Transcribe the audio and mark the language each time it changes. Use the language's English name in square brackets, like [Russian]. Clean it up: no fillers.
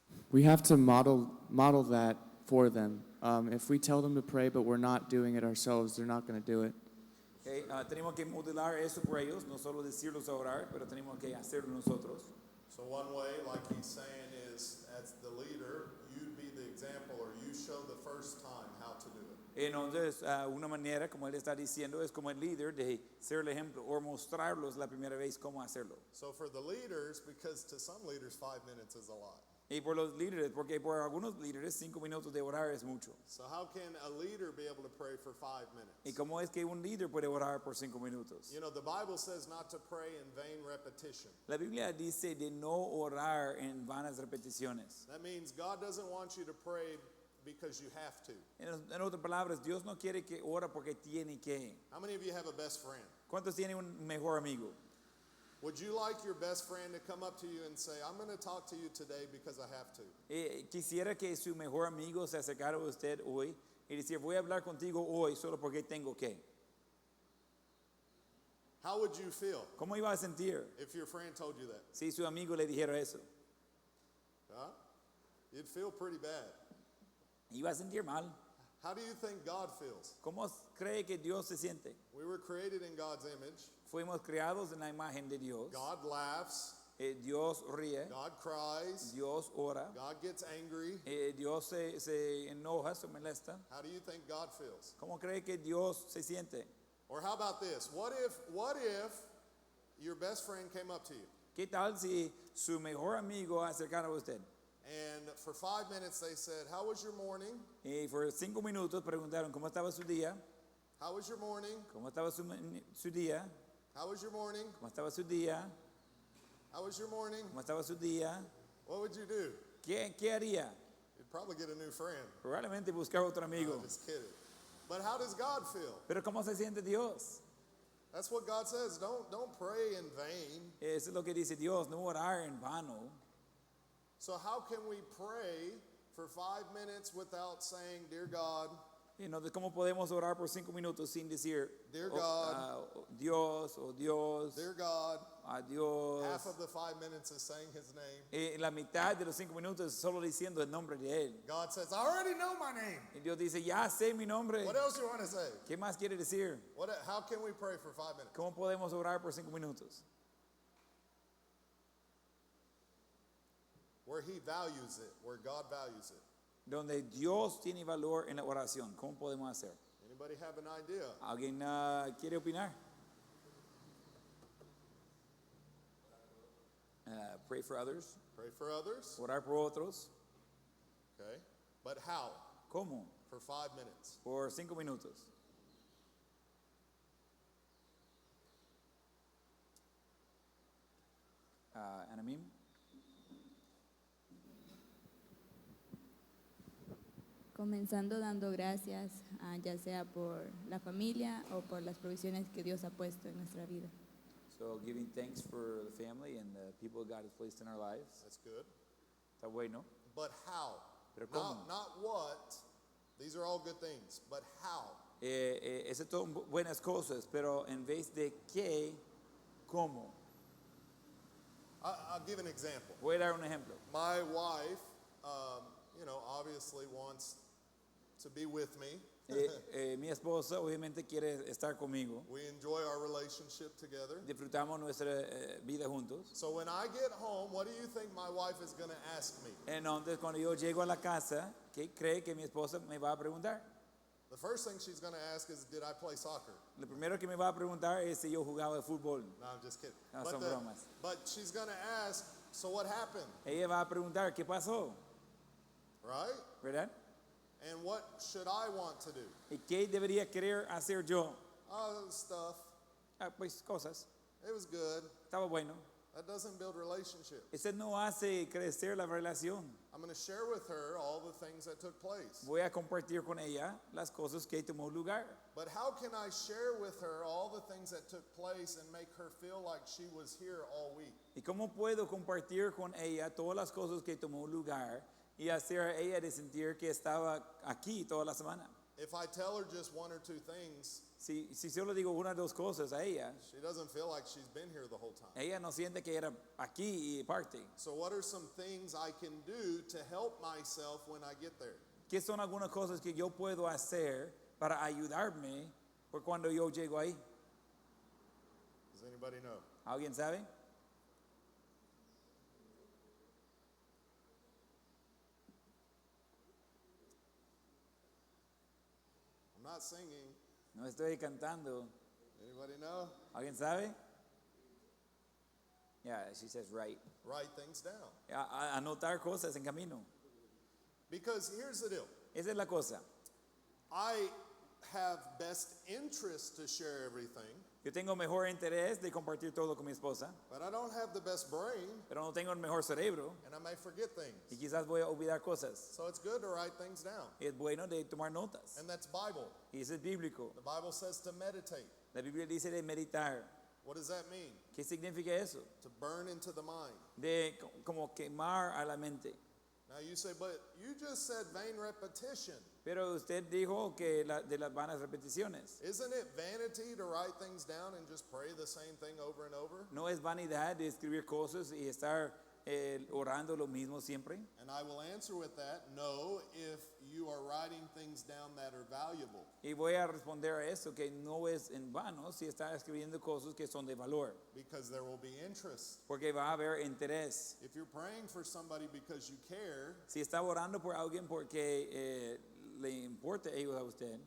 [English] We have to model that for them. If we tell them to pray, but we're not doing it ourselves, they're not going to do it. [Spanish] Tenemos que modelar eso por ellos, no solo decirlos a orar, pero tenemos que hacerlo nosotros. [English] So one way, like he's saying, is as the leader, you be the example, or you show the first time how to do it. [Spanish] Entonces, una manera, como él está diciendo, es como el líder de ser el ejemplo o mostrarlos la primera vez cómo hacerlo. [English] So for the leaders, because to some leaders 5 minutes is a lot. [Spanish] Y por los líderes, porque por algunos líderes 5 minutos de orar es mucho. [English] So how can a leader be able to pray for 5 minutes? [Spanish] ¿Y cómo es que un líder puede orar por 5 minutos? [English] You know, the Bible says not to pray in vain repetition. [Spanish] La Biblia dice de no orar en vanas repeticiones. [English] That means God doesn't want you to pray because you have to. [Spanish] En otras palabras, Dios no quiere que ora porque tiene que. [English] How many of you have a best friend? [Spanish] ¿Cuántos tienen un mejor amigo? [English] Would you like your best friend to come up to you and say, I'm going to talk to you today because I have to? [Spanish] Quisiera que su mejor amigo se acercara a usted hoy y decir, voy a hablar contigo hoy solo porque tengo que. [English] How would you feel [Spanish] ¿Cómo iba a sentir [English] if your friend told you that? [Spanish] si su amigo le dijera eso? [English] Huh? You'd feel pretty bad. [Spanish] Iba a sentir mal. [English] How do you think God feels? [Spanish] ¿Cómo cree que Dios se siente? [English] We were created in God's image. [Spanish] Fuimos creados en la imagen de Dios. [English] God laughs. [Spanish] Dios ríe. [English] God cries. [Spanish] Dios ora. [English] God gets angry. [Spanish] Dios se enoja, se molesta. [English] How do you think God feels? [Spanish] ¿Cómo cree que Dios se siente? [English] Or how about this? What if your best friend came up to you [Spanish] ¿Qué tal si su mejor amigo acercara a usted? [English] and for 5 minutes they said, how was your morning? [Spanish] Y por 5 minutos preguntaron cómo estaba su día, [English] How was your morning? [Spanish] cómo estaba su día, [English] How was your morning? [Spanish] cómo estaba su día, [English] How was your morning? [Spanish] cómo estaba su día. [English] What would you do? [Spanish] ¿Qué haría? [English] You'd probably get a new friend. [Spanish] Probablemente buscar otro [English] No, [Spanish] amigo. [English] just kidding. But how does God feel? [Spanish] Pero ¿cómo se siente Dios? [English] That's what God says. Don't pray in vain. [Spanish] Eso es lo que dice Dios, no orar en vano. [English] So how can we pray for 5 minutes without saying, Dear God, [Spanish] Y entonces, ¿cómo podemos orar por 5 minutos sin decir [English] Dear oh, God, [Spanish] Dios o Dios, [English] Dear God? [Spanish] a Dios? [English] Half of the 5 minutes is saying His name. [Spanish] La mitad de los 5 minutos es solo diciendo el nombre de Él. [English] God says, I already know my name. [Spanish] Y Dios dice, ya sé mi nombre. [English] What else you want to say? [Spanish] ¿Qué más quiere decir? [English] How can we pray for 5 minutes? [Spanish] ¿Cómo podemos orar por 5 minutos? [English] Where He values it, where God values it. [Spanish] Donde Dios tiene valor en la oración. ¿Cómo podemos hacer? [English] Anybody have an idea? [Spanish] ¿Alguien quiere opinar? [English] Pray for others. Pray for others. [Spanish] Orar por otros. [English] Okay. But how? [Spanish] ¿Cómo? [English] For 5 minutes. [Spanish] Por 5 minutos. Anamim. Comenzando dando gracias, ya sea por la familia o por las provisiones que Dios ha puesto en nuestra vida. [English] So giving thanks for the family and the people God has placed in our lives. That's good. [Spanish] Está bueno. [English] But how? [Spanish] Pero ¿cómo? [English] Not what. These are all good things. But how? [Spanish] Esas son buenas cosas, pero en vez de qué, ¿cómo? [English] I'll give an example. [Spanish] Voy a dar un ejemplo. [English] My wife, obviously wants to be with me. [Spanish] Mi esposa obviamente quiere estar conmigo. [English] We enjoy our relationship together. [Spanish] Disfrutamos nuestra vida juntos. [English] So when I get home, what do you think my wife is going to ask me? [Spanish] Entonces, cuando yo llego a la casa, ¿qué cree que mi esposa me va a preguntar? [English] The first thing she's going to ask is, did I play soccer? [Spanish] Lo primero que me va a preguntar es si yo jugaba fútbol. [English] No, I'm just kidding. [Spanish] No, son bromas. [English] But she's going to ask, so what happened? [Spanish] Ella va a preguntar, ¿qué pasó? [English] Right? [Spanish] ¿Verdad? [English] And what should I want to do? [Spanish] ¿Y qué debería querer hacer yo? [English] Oh, stuff. [Spanish] Pues cosas. [English] It was good. [Spanish] Estaba bueno. [English] That doesn't build relationship. [Spanish] Eso no hace crecer la relación. [English] I'm going to share with her all the things that took place. [Spanish] Voy a compartir con ella las cosas que tomó lugar. [English] But how can I share with her all the things that took place and make her feel like she was here all week? [Spanish] ¿Y cómo puedo compartir con ella todas las cosas que tomó lugar y hacer a ella de sentir que estaba aquí toda la semana? [English] If I tell her just one or two things, [Spanish] Si solo digo una o dos cosas a ella, [English] she doesn't feel like she's been here the whole time. [Spanish] ella no siente que era aquí y parte. [English] So what are some things I can do to help myself when I get there? [Spanish] ¿Qué son algunas cosas que yo puedo hacer para ayudarme por cuando yo llego ahí? [English] Does anybody know? [Spanish] ¿Alguien sabe? [English] I'm not singing. [Spanish] No estoy cantando. [English] Anybody know? [Spanish] ¿Alguien sabe? [English] Yeah, she says right. Write things down. [Spanish] Anotar cosas en camino. [English] Because here's the deal. [Spanish] Esa es la cosa. [English] I have best interest to share everything, [Spanish] Yo tengo mejor interés de compartir todo con mi esposa, [English] but I don't have the best brain, [Spanish] pero no tengo el mejor cerebro [English] and I may forget [Spanish] y [English] things. [Spanish] quizás voy a olvidar cosas. [English] So it's good to write things down. [Spanish] Es bueno de tomar notas. [English] And that's Bible. [Spanish] Y eso es bíblico. [English] The Bible says to meditate. [Spanish] La Biblia dice de meditar. [English] What does that mean? [Spanish] ¿Qué significa eso? [English] To burn into the mind. [Spanish] De como quemar a la mente. [English] Now you say, but you just said vain repetition. [Spanish] Pero usted dijo que de las vanas repeticiones. [English] Isn't it vanity to write things down and just pray the same thing over and over? [Spanish] No es vanidad de escribir cosas y estar orando lo mismo siempre. [English] And I will answer with that, no, if you are writing things down that are valuable. [Spanish] Y voy a responder a eso, que no es en vano si está escribiendo cosas que son de valor, [English] Because there will be interest. [Spanish] porque va a haber interés. [English] If you're praying for somebody because you care, [Spanish] Si está orando por alguien porque le importa ellos a usted,